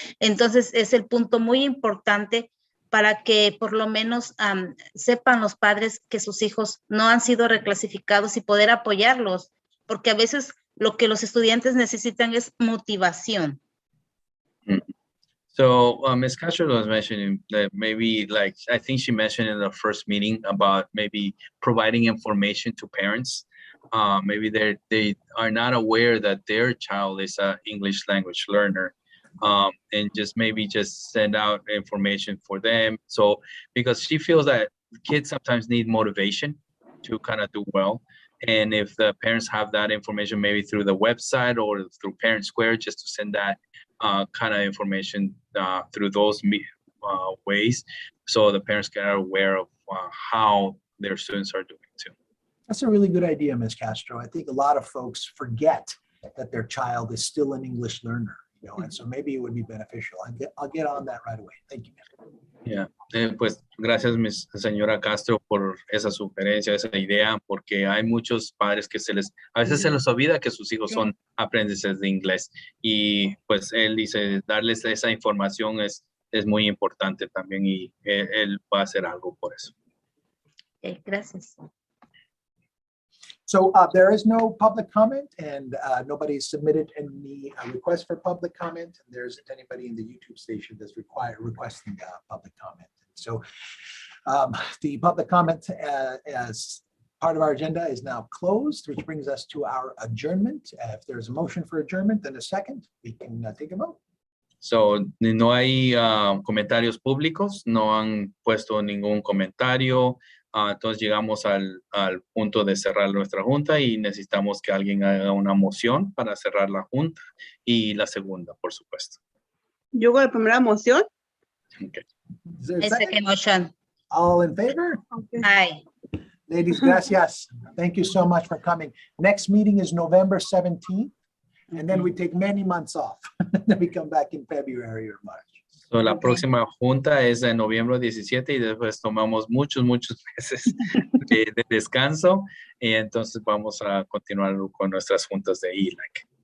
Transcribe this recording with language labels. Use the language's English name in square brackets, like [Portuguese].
[Spanish] Entonces, es el punto muy importante para que por lo menos sepan los padres que sus hijos no han sido reclasificados y poder apoyarlos, porque a veces lo que los estudiantes necesitan es motivación. [English] So Ms. Castro was mentioning that maybe, like, I think she mentioned in the first meeting about maybe providing information to parents. Maybe they are not aware that their child is an English language learner, and maybe send out information for them. So because she feels that kids sometimes need motivation to kind of do well. And if the parents have that information, maybe through the website or through Parent Square, just to send that kind of information through those ways, so the parents get aware of how their students are doing too. That's a really good idea, Ms. Castro. I think a lot of folks forget that their child is still an English learner, and so maybe it would be beneficial. I'll get on that right away. Thank you. Yeah. [Spanish] Pues gracias, señora Castro, por esa sugerencia, esa idea, porque hay muchos padres que a veces se les olvida que sus hijos son aprendices de inglés, y pues él dice, darles esa información es muy importante también, y él va a hacer algo por eso. Gracias. [English] So there is no public comment, and nobody submitted any request for public comment. And there isn't anybody in the YouTube station that's requesting public comment. So the public comment as part of our agenda is now closed, which brings us to our adjournment. If there's a motion for adjournment and a second, we can take a vote. [Spanish] So, no hay comentarios públicos, no han puesto ningún comentario. Entonces llegamos al punto de cerrar nuestra junta y necesitamos que alguien haga una moción para cerrar la junta, y la segunda, por supuesto. Yo hago la primera moción. [English] Okay. Is there a Second second? motion. All in favor? Aye. Ladies, [Spanish] gracias. [English] Thank you so much for coming. Next meeting is November 17th, and then we take many months off. Then we come back in February or March. [Spanish] So, la próxima junta es en noviembre 17 y después tomamos muchos meses de descanso, y entonces vamos a continuar con nuestras juntas de ELAC.